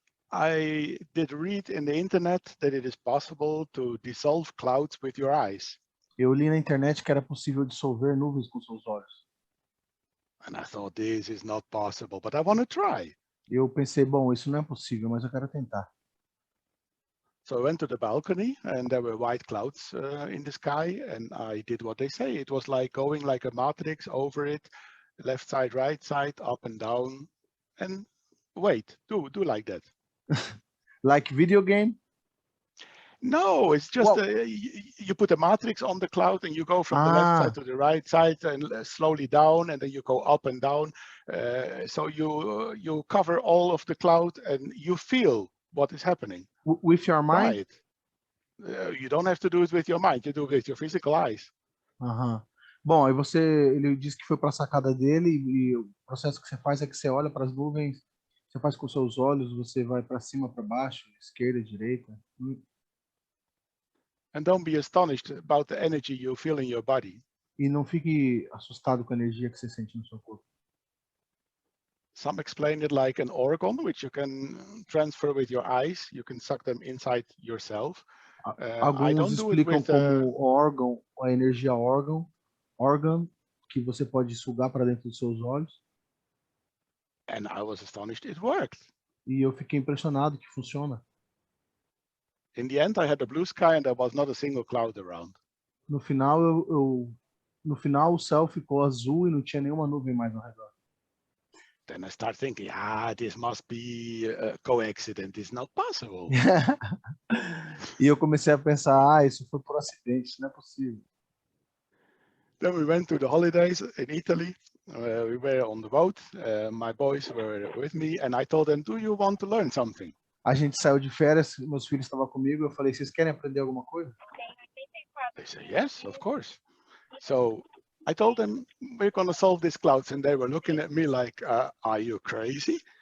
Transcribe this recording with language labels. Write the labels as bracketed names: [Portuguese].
[English] I did read in the internet that it is possible to dissolve clouds with your eyes. [Portuguese] Eu li na internet que era possível dissolver nuvens com seus olhos. [English] And I thought, this is not possible, but I want to try. [Portuguese] Eu pensei, bom, isso não é possível, mas eu quero tentar. [English] So I went to the balcony, and there were white clouds in the sky, and I did what they say. It was like going like a matrix over it, left side, right side, up and down, and wait, do like that. Like video game? No, it's just you put a matrix on the cloud and you go from the left side to the right side and slowly down, and then you go up and down. So you cover all of the cloud and you feel what is happening. With your mind? Right. You don't have to do it with your mind. You do it with your physical eyes. [Portuguese] Bom, aí ele disse que foi para a sacada dele e o processo que você faz é que você olha para as nuvens, você faz com seus olhos, você vai para cima, para baixo, esquerda, direita. [English] And don't be astonished about the energy you feel in your body. [Portuguese] E não fique assustado com a energia que você sente no seu corpo. [English] Some explain it like an organ, which you can transfer with your eyes. You can suck them inside yourself. [Portuguese] Alguns explicam como órgão, a energia órgão, que você pode sugar para dentro dos seus olhos. [English] And I was astonished it worked. [Portuguese] E eu fiquei impressionado que funciona. [English] In the end, I had a blue sky and there was not a single cloud around. [Portuguese] No final, no final o céu ficou azul e não tinha nenhuma nuvem mais ao redor. [English] Then I start thinking, this must be a coincidence. It's not possible. [Portuguese] E eu comecei a pensar, isso foi por acidente, não é possível. [English] Then we went to the holidays in Italy. We were on the boat. My boys were with me, and I told them, "Do you want to learn something?" [Portuguese] A gente saiu de férias, meus filhos estavam comigo, eu falei, vocês querem aprender alguma coisa? [English] They said, "Yes, of course." So I told them, "We're going to solve these clouds," and they were looking at me like, "Are you crazy?"